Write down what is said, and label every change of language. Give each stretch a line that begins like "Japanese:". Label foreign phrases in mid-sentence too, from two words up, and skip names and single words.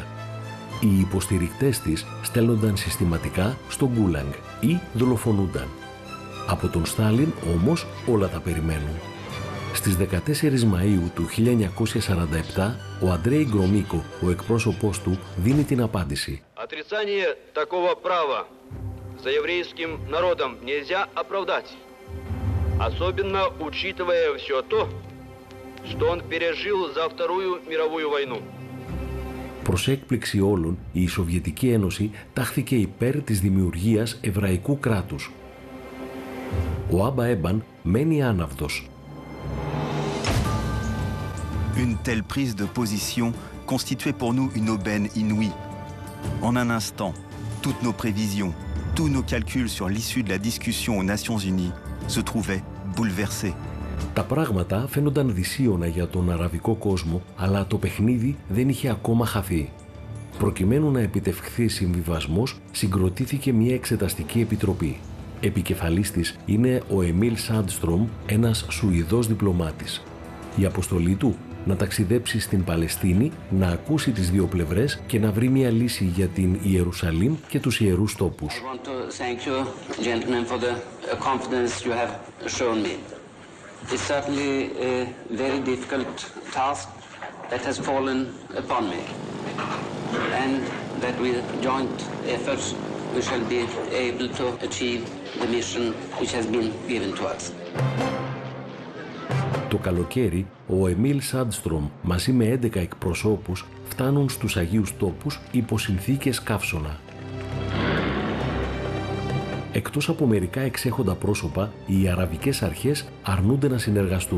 Greek: Οι υποστηρικτές της στέλνονταν συστηματικά στο Γκούλαγκ ή δολοφονούνταν. Από τον Στάλιν όμως όλα τα περιμένουν. Στις 14 Μαΐου του 1947, ο Αντρέι Γκρομίκο, ο εκπρόσωπός του, δίνει την απάντηση.
Russian: Отрицание такого права за еврейским народом нельзя оправдать, особенно учитывая все то, что он пережил за Вторую мировую войну.
Greek: Προς έκπληξη όλων, η Σοβιετική Ένωση τάχθηκε υπέρ της δημιουργίας εβραϊκού κράτους. Ο Άμπα Έμπαν μένει άναυδος.
French: Une telle prise de position constituait pour nous une aubaine inouïe. En un instant, toutes nos prévisions, tous nos calculs sur l'issue de la discussion aux Nations Unies se trouvaient bouleversés.
Greek: Τα πράγματα φαίνονταν δυσίωνα για τον αραβικό κόσμο, αλλά το παιχνίδι δεν είχε ακόμα χαθεί. Προκειμένου να επιτευχθεί συμβιβασμός, συγκροτήθηκε μια εξεταστική επιτροπή. Επικεφαλής της είναι ο Εμίλ Σάντστρομ, ένας Σουηδός διπλωμάτης. Η αποστολή του να ταξιδέψει στην Παλαιστίνη, να ακούσει τις δύο πλευρές και να βρει μια λύση για την Ιερουσαλήμ και τους ιερούς τόπους.
English: It's certainly a very difficult task that has fallen upon me, and that with joint efforts we shall be able to achieve the mission which has been given to us.
Greek: Το καλοκαίρι, ο Εμίλ Σάντστρομ μαζί με 11 εκπροσώπους φτάνουν στους Αγίους Τόπους υπό συνθήκες καύσωνα. Εκτός από μερικά εξέχοντα πρόσωπα, οι αραβικές αρχές αρνούνται να συνεργαστούν.